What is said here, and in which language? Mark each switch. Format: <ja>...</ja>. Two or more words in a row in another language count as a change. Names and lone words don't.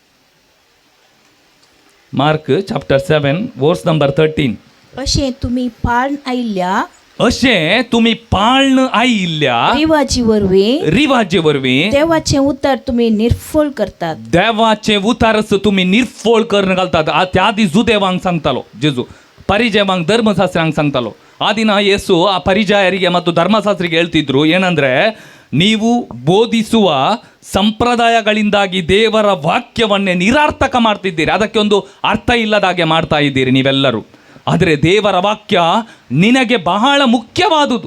<en>Mark chapter 7 verse number 13.</en> <kok>अशें तुमी पाळन आयिल्ल्या, अशें तुमी पाळन आयिल्ल्या रिवाजे वरवीं देवाचें उतार तुमी निर्फळ करतात. देवाचें उतारच तुमी निर्फळ करून घालतात. त्या आदी जुदेवांक सांगतालो जेजू, ಪರಿಜಯವಾಂಗ್ ಧರ್ಮಶಾಸ್ತ್ರಾಂಗ್ सांगतालो.</kok> <kn>ಆ ದಿನ ಯೇಸು ಆ ಪರಿಜಾಯರಿಗೆ ಮತ್ತು ಧರ್ಮಶಾಸ್ತ್ರಿಗೆ ಹೇಳ್ತಿದ್ರು ಏನಂದ್ರೆ, ನೀವು ಬೋಧಿಸುವ ಸಂಪ್ರದಾಯಗಳಿಂದಾಗಿ ದೇವರ ವಾಕ್ಯವನ್ನೇ ನಿರಾರ್ಥಕ ಮಾಡ್ತಿದ್ದೀರಿ. ಅದಕ್ಕೆ ಒಂದು ಅರ್ಥ ಇಲ್ಲದ ಹಾಗೆ ಮಾಡ್ತಾ ಇದ್ದೀರಿ ನೀವೆಲ್ಲರೂ. ಆದರೆ ದೇವರ ವಾಕ್ಯ ನಿನಗೆ ಬಹಳ ಮುಖ್ಯವಾದುದು.</kn>